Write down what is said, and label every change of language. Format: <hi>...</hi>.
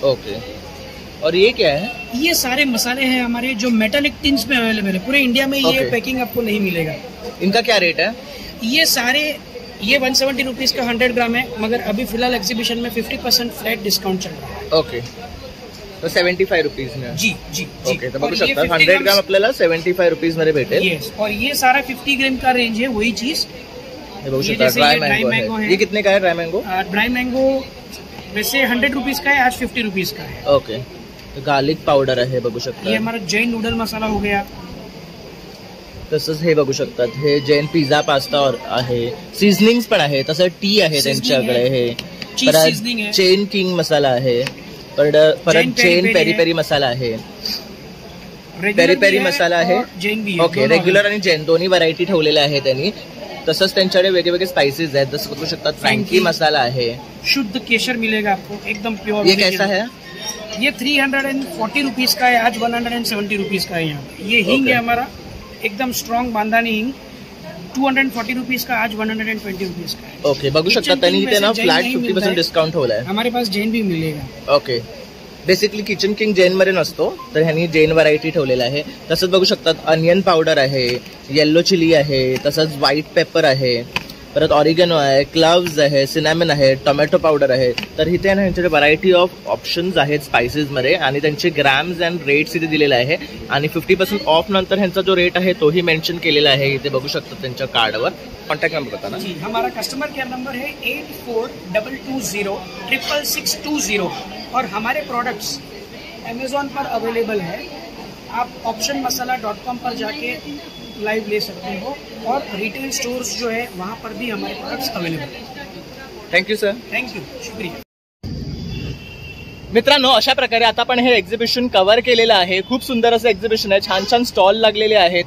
<hi>Okay, और ये क्या है? ये सारे मसाले हैं हमारे जो मेटालिक टिन्स में अवेलेबल है. पूरे इंडिया में ये पैकिंग आपको नहीं मिलेगा. इनका क्या रेट है? ये सारे 170 रुपीज़ का 100 ग्राम है, मगर अभी फिलहाल एग्जीबिशन में 50% फ्लैट डिस्काउंट चल रहा है. ओके, तो 75 रुपीज में. जी जी.</hi> <mr>ओके, तर बघू शकता 100 ग्राम आपल्याला 75 रुपीज मध्ये भेटेल.</mr> <hi>यस, और ये सारा 50 ग्राम का रेंज है. वही चीज</hi> <mr>हे बघू शकता</mr> <hi>ड्राई मैंगो है. ये कितने का है ड्राई मैंगो? ड्राई मैंगो वैसे 100 रुपीज़ का है, आज 50 रुपीज़ का है.</hi> <mr>ओके, तो गार्लिक पावडर आहे बघू शकता.</mr> <hi>ये हमारा जैन नूडल मसाला हो गया.</hi> <mr>तसंच हे बघू शकतात, हे जैन पिझ्झा पास्ता आहे. सीझनिंग्स पण आहे, तसं टी आहे त्यांच्याकडे. हे परत चेन किंग मसाला आहे, परत चेन पेरी पेरी मसाला आहे, पेरी पेरी मसाला आहे. ओके, रेग्युलर आणि जैन दोन्ही व्हरायटी ठेवलेल्या आहे त्यांनी. तसंच त्यांच्याकडे वेगवेगळे स्पाइसेस आहेत, जसं बघू शकतात फ्रँकी मसाला आहे.</mr> <hi>शुद्ध केशर मिलेगा आपको, एकदम प्योर. ये कैसा है? ये 340 रुपीज़ का है, आज 170 रुपीज़ का है. यहाँ ये हींग है हमारा, एकदम स्ट्रॉन्ग बांधानी हिंग, 240 रुपीज़ का, आज 120 रुपीज़ का है.</hi> <mr>ओके, बघू शकता त्यांनी इथे ना फ्लॅट 50% डिस्काउंट ठेवलाय.</mr> <hi>हमारे पास जैन भी मिलेगा.</hi> <mr>Okay, basically kitchen king Jain मध्ये नसतो, तर ह्यांनी जैन व्हरायटी ठेवलेला आहे. तसंच बघू शकतात अनियन पावडर आहे, येल्लो चिली आहे, तसंच व्हाईट पेपर आहे, परत ऑरिगॅनो आहे, क्लव्स आहे, सिनॅमन आहे, टोमॅटो पावडर आहे. तर इथे ना ह्यांच्याकडे व्हरायटी ऑफ ऑप्शन्स आहेत स्पाइसेसमध्ये आणि त्यांचे ग्रॅम्स अँड रेट्स इथे दिलेले आहे. आणि 50% ऑफ नंतर ह्यांचा जो रेट आहे तोही मेन्शन केलेला आहे. इथे बघू शकतात त्यांच्या कार्डवर.</mr> <hi>कॉन्टॅक्ट नंबर बता ना. जी, हमारा कस्टमर केयर नंबर है 8422066620 और हमारे प्रोडक्ट्स अमेजोन पर अवेलेबल है. आप optionmasala.com पर जाके लाइव ले सकते हो और रिटेल स्टोर्स जो है वहाँ पर भी हमारे प्रोडक्ट्स अवेलेबल है.</hi> <en>Thank you sir. Thank you, शुक्रिया.</en> <mr>मित्रांनो, अशा प्रकारे आता आपण हे एक्झिबिशन कव्हर केलेलं आहे. खूप सुंदर असं एक्झिबिशन आहे, छान छान स्टॉल लागलेले आहेत.</mr>